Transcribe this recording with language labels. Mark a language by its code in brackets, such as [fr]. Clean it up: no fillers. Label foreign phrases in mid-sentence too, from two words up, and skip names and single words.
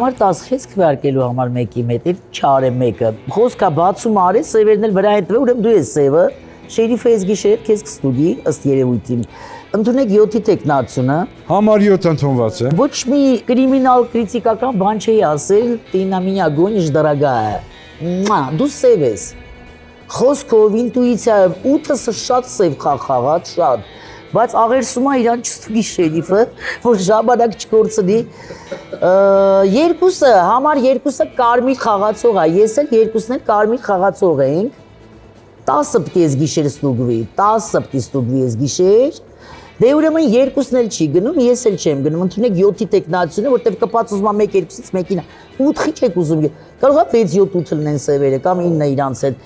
[hy] Համար 10 քեզ քվեարկելու համար 1-ի մետ չարեմ 1-ը։ Խոսքա բացում արի, սևերն էլ վրա հետվե, ուրեմն դու ես սևը, շերիֆը ես գիշեր քեզ կստուգի ըստ երևույթին։ Ընդունեք 7-ի տեխնացությունը։ Համար 7 ընդունված է։ Ոչ մի կրիմինալ քրիտիկական բան չի ասել, [ru] ты на меня гонишь, дорогая։ [hy] Դու սև ես։ Խոսքով, ինտուիցիայով 8-ը շատ սև խաղաց, շատ։ Բայց աղերսում է իրան չստուգի շերիֆը, որ ժամանակ չկորցնի։ 2-ը, համար 2-ը կարմիր խաղացող է, ես էլ 2-ն էլ կարմիր խաղացող ենք։ 10 պետք է ես գիշեր ստուգվի, 10 պետք է ստուգվի ես գիշեր։ Դե ուրեմն երկուսն էլ չի գնում, ես էլ չեմ գնում, ընդունեք 7-ի տեխնացիությունը, որտեղ կպած ուզում եմ 1-2-ից մեկին 8-ի չեք ուզում։ Կարող է 6-7 լնեն սևերը կամ 9-ը իրանց հետ։